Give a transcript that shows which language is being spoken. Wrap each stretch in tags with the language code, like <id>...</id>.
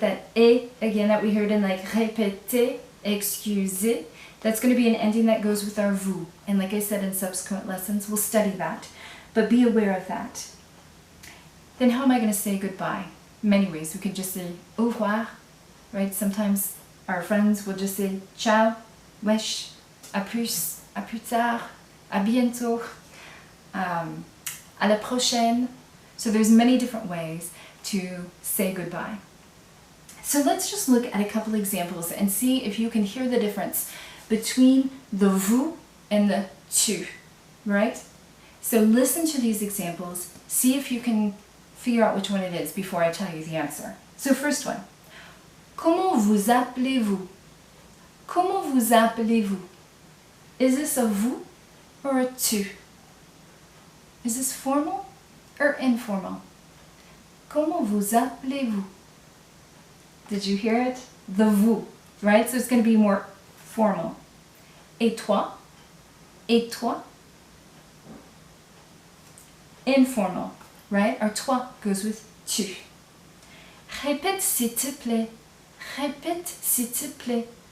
<en>That et, again, that we heard in like répéter, excusez, that's going to be an ending that goes with our vous. And like I said in subsequent lessons, we'll study that. But be aware of that. Then how am I going to say goodbye? Many ways. We could just say au revoir, right? Sometimes our friends will just say</en> <fr>ciao, wesh, à plus tard, à bientôt, à la prochaine.</fr> <en>So there's many different ways to say goodbye. So let's just look at a couple examples and see if you can hear the difference between the vous and the tu, right? So listen to these examples, see if you can figure out which one it is before I tell you the answer. So first one,</en> <fr>comment vous appelez-vous? Comment vous appelez-vous?</fr> <en>Is this a vous or a tu? Is this formal or informal?</en> <fr>Comment vous appelez-vous?</fr> <en>Did you hear it? The vous, right? So it's going to be more formal.</en> <fr>Et toi? Et toi?</fr> <en>Informal, right? Our toi goes with tu.</en> <fr>Répète s'il te plaît. Répète s'il te plaît.</fr>